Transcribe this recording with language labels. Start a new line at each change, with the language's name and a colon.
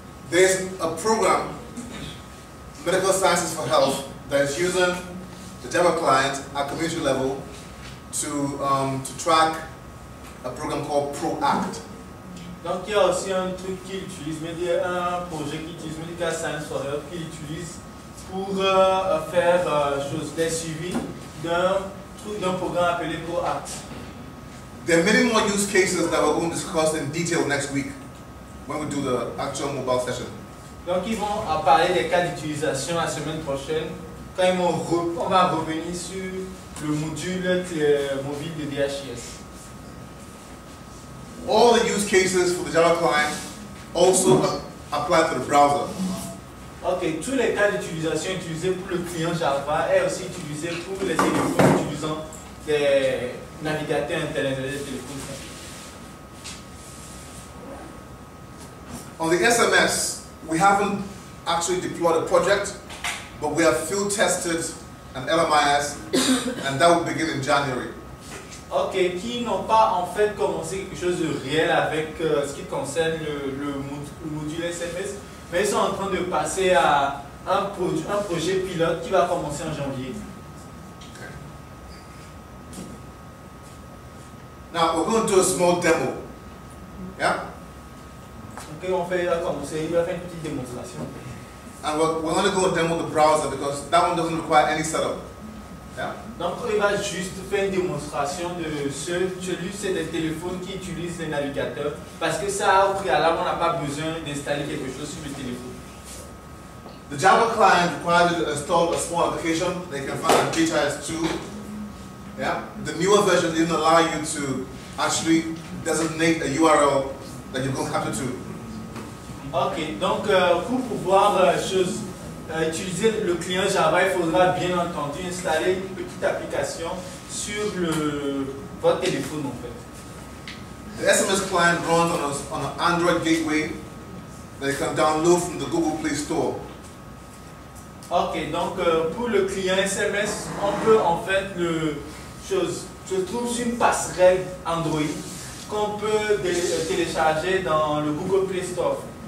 English: There's a program, Medical Sciences for Health, that is using the Java client at community level to track a program called ProAct.
French: Donc il y a aussi un truc qu'il utilise, un projet qui utilise Medical Science for Health qu'il utilise pour faire des suivis d'un programme appelé ProAct.
English: There are many more use cases that we're going to discuss in detail next week when we do the actual mobile session.
French: Donc ils vont parler des cas d'utilisation la semaine prochaine quand on va revenir sur le module mobile de DHIS.
English: All the use cases for the Java client also apply to the browser.
French: Ok, tous les cas d'utilisation utilisés pour le client Java est aussi utilisé pour les téléphones utilisant des navigateurs internet, des téléphones.
English: On the SMS, we haven't actually deployed a project, but we have field tested an LMIS, and that will begin in January.
French: Ok, qui n'ont pas en fait commencé quelque chose de réel avec ce qui concerne le module SMS, mais ils sont en train de passer à un projet pilote qui va commencer en janvier.
English: Okay. Now we're going to do a small demo. Yeah?
French: Ok, il va faire une petite démonstration.
English: And we're going to go and demo the browser because that one doesn't require any setup. Yeah?
French: Donc il va juste faire une démonstration de celui c'est des téléphones qui utilisent les navigateurs parce que ça au préalable on n'a pas besoin d'installer quelque chose sur le téléphone.
English: The Java client requires you to install a small application that you can find on DHIS 2. Yeah? The newer version didn't allow you to actually designate a URL that you're going to capture to.
French: Ok, donc pour pouvoir utiliser le client Java, il faudra bien entendu installer une petite application sur votre téléphone en fait.
English: The SMS client runs on an Android gateway that you can download from the Google Play Store.
French: Ok, donc pour le client SMS, on peut en fait se trouve sur une passerelle Android qu'on peut télécharger dans le Google Play Store.